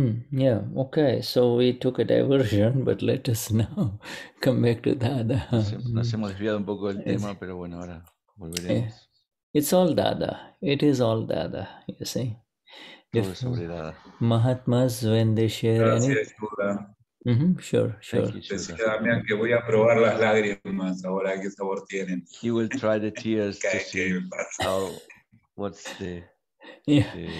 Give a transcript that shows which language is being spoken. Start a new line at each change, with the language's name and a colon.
English: Yeah, okay, so we took a diversion, but let us now come back to Dada.
Spanish: Nos hemos desviado un poco del tema, pero bueno, ahora volveremos.
English: It's all Dada. It is all Dada, you see.
Spanish: Todo es sobre Dada.
English: Mahatmas, when they share
Spanish: Gracias, Shuddha.
English: Sure.
Spanish: Decía Damien que voy a probar las lágrimas ahora qué sabor tienen.
English: He will try the tears to see what's the taste.